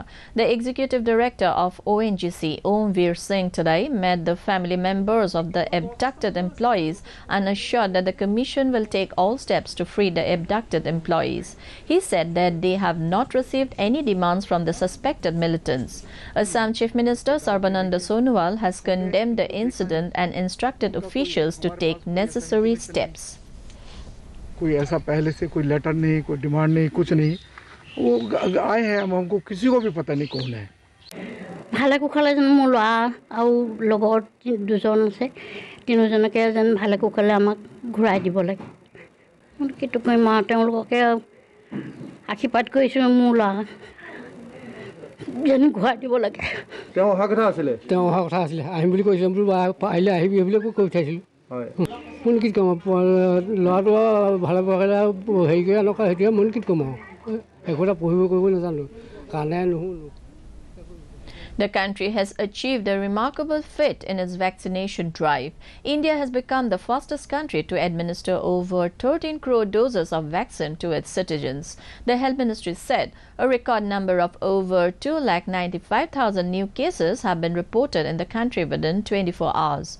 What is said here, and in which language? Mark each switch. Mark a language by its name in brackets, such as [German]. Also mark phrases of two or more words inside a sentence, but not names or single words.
[English] The executive director of ONGC, Om Veer Singh, today met the family members of the abducted employees and assured that the commission will take all steps to free the abducted employees. He said that they have not received any demands from the suspected militants. Assam Chief Minister Sarbananda Sonowal has condemned the incident and instructed officials to take necessary steps. [Hindi] कोई ऐसा पहले से कोई लेटर नहीं, कोई डिमांड नहीं, कुछ नहीं, वो आए हैं, हम हमको किसी को भी पता नहीं कौन है। [Assamese] ভালে কুশলে যেন মোৰ ল'ৰা আৰু লগৰ দুজন আছে, তিনিজনকে যেন ভালে কুশলে আমাক ঘূৰাই দিব লাগে। কিন্তু মই মা তেওঁলোককে আশীৰ্বাদ কৰিছোঁ মোৰ ল'ৰা যেন ঘূৰাই দিব লাগে। তেওঁ অহা কথা আছিলে আহিম বুলি কৈছিল, আহিলে আহিবি বুলি কৈ উঠাইছিলোঁ। মই কি ক'ম, ল'ৰাটো ভালে পঢ়ালে হেৰি কৰি এনেকুৱা সেইটোৱে মই কি ক'ম আৰু একো এটা পঢ়িব কৰিব নাজানো কাৰণে নুশুনো। [English] The country has achieved a remarkable feat in its vaccination drive. India has become the fastest country to administer over 13 crore doses of vaccine to its citizens. The Health Ministry said a record number of over 2,95,000 new cases have been reported in the country within 24 hours.